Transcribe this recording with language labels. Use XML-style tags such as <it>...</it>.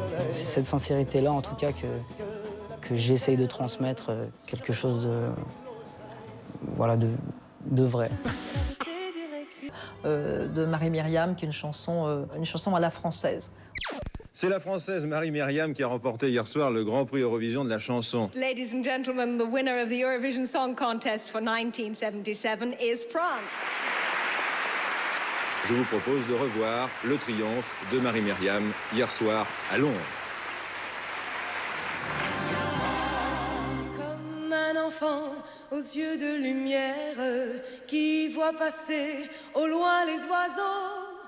<fr>C'est cette sincérité-là, en tout cas, que j'essaye de transmettre quelque chose de vrai. De Marie-Myriam, qui est une chanson à la française. C'est la Française Marie-Myriam qui a remporté hier soir le Grand Prix Eurovision de la chanson.</fr> <en>Ladies and gentlemen, the winner of the Eurovision Song Contest for 1977 is France.</en> <fr>Je vous propose de revoir le triomphe de Marie-Myriam hier soir à Londres. Comme un enfant aux yeux de lumière qui voit passer au loin les oiseaux.</fr>